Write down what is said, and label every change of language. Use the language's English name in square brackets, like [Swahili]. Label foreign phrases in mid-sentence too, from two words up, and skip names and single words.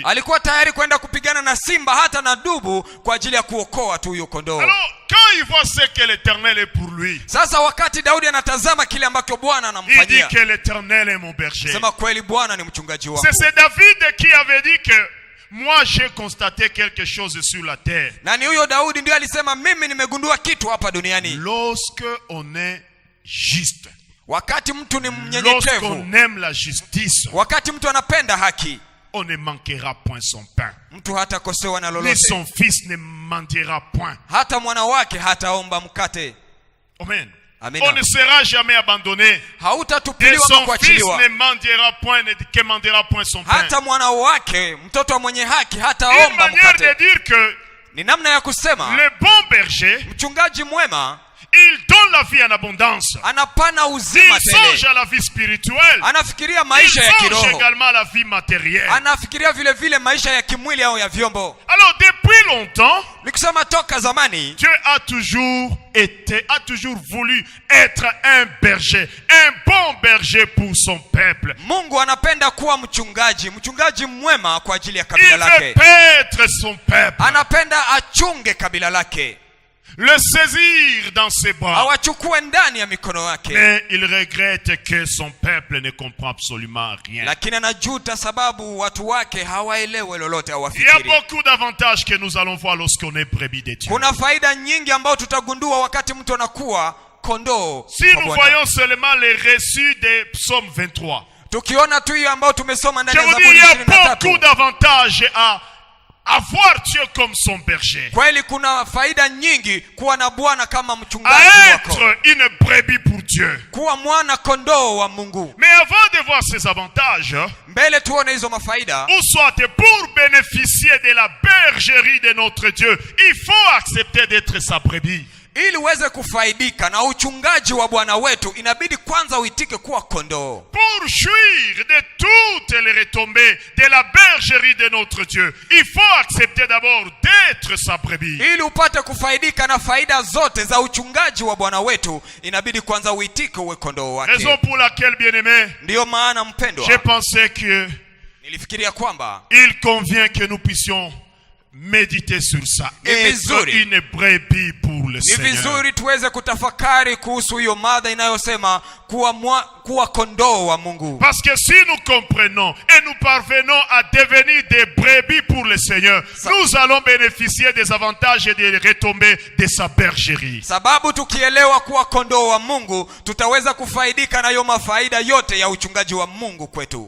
[Swahili] Alikuwa tayari kwenda kupigana na simba hata na dubu kwa ajili ya kuokoa tu huyo kondoo. [French] Alors, quand il voit ce que l'Éternel est pour lui, [Swahili] Sasa wakati Daudi anatazama kile ambacho Bwana [French] il dit [Swahili] anamfanyia, [French] que l'Éternel est mon berger. [Swahili] sema kweli Bwana ni mchungaji wangu. [French] C'est David qui avait dit que moi j'ai constaté quelque chose sur la terre. [Swahili] Na ni huyo Daudi ndiye alisema mimi nimegundua kitu hapa duniani. [French] Lorsque on est juste, [Swahili] Wakati mtu ni mnyenyekevu, [French] lorsqu'on aime la justice, [Swahili] wakati mtu anapenda haki, [French] on ne manquera point son pain. [Swahili] mtu hatakosewa na Ni lolote. [French] son fils ne mentira point. [Swahili] Hata mwana wake hataomba mkate. [French] Amen. [Swahili] Amina. [French] On ne sera jamais abandonné. Et [Swahili] Hautatupiliwa [French] son [Swahili] kwa [French] fils [Swahili] kuachiliwa. [French] ne mentira point, ne mentira point son pain. [Swahili] Hata mwana wake, mtoto wa mwenye haki [French] Une [Swahili] hataomba [French] manière de [Swahili] mkate. [French] dire que [Swahili] Ni namna ya kusema [French] le bon berger, [Swahili] mchungaji mwema [French] il donne la vie en abondance. [Swahili] anapana [French] Il [Swahili] uzima [French] songe [Swahili] tele. [French] à la vie spirituelle. [Swahili] Anafikiria [French] Il [Swahili] maisha ya [French] songe [Swahili] kiroho. [French] également à la vie matérielle. [Swahili] Anafikiria vile vile maisha ya kimwili au ya vyombo. [French] Alors depuis longtemps, [Swahili] Nikisema toka zamani, [French] Dieu a toujours voulu être un berger, un bon berger pour son peuple. [Swahili] Mungu anapenda kuwa mchungaji mwema kwa ajili ya [French] Il [Swahili] kabila [French] veut [Swahili] lake. [French] paître son peuple, [Swahili] Anapenda achunge kabila lake, [French] le saisir dans ses bras. [Swahili] awachukue ndani ya mikono yake. [French] Mais il regrette que son peuple ne comprend absolument rien. [Swahili] Lakini anajuta sababu watu wake hawaelewe lolote, [French] Il y a [Swahili] hawafikiri. [French] beaucoup d'avantages que nous allons voir lorsqu'on est brebis de Dieu. [Swahili] Kuna faida nyingi ambayo tutagundua wakati mtu anakuwa kondoo. [French] Si [Swahili] kwa [French] nous [Swahili] Bwana. [French] voyons seulement les récits des psaumes 23, [Swahili] Tukiona tu hiyo ambayo tumesoma [French] je [Swahili] ndani ya [French] vous dis, [Swahili] Zaburi [French] il y a beaucoup [Swahili] 23. [French] d'avantages à avoir Dieu comme son berger. [Swahili] Kweli kuna faida nyingi kuwa na Bwana kama [French] À [Swahili] mchungaji wako. [French] être une brebis pour Dieu. [Swahili] Kuwa mwana kondoo wa Mungu. [French] Mais avant de voir ces avantages, [Swahili] Mbele tuone hizo mafaida. [French] ou soit pour bénéficier de la bergerie de notre Dieu, il faut accepter d'être sa brebis. [Swahili] Ili uweze kufaidika na uchungaji wa Bwana wetu, inabidi kwanza uitike kuwa kondoo. [French] Pour jouir de toutes les retombées de la bergerie de notre Dieu, il faut accepter d'abord d'être sa brebis. [Swahili] Ili upate kufaidika na faida zote za uchungaji wa Bwana wetu, inabidi kwanza uitike uwe kondoo wake. [French] Raison pour laquelle, bien-aimé, [Swahili] Ndiyo maana mpendwa, [French] j'ai pensé que [Swahili] nilifikiria kwamba [French] il convient que nous puissions méditer sur ça. Être une brebis pour le [Swahili] ni [French] Seigneur. [Swahili] vizuri tuweze kutafakari kuhusu hiyo mada inayosema kuwa kondoo wa Mungu. [French] Parce que si nous comprenons et nous parvenons à devenir des brebis pour le Seigneur, nous allons bénéficier des avantages et des retombées de sa bergerie. [Swahili] Sababu tukielewa kuwa kondoo wa Mungu, tutaweza kufaidika na hiyo mafaida yote ya uchungaji wa Mungu kwetu.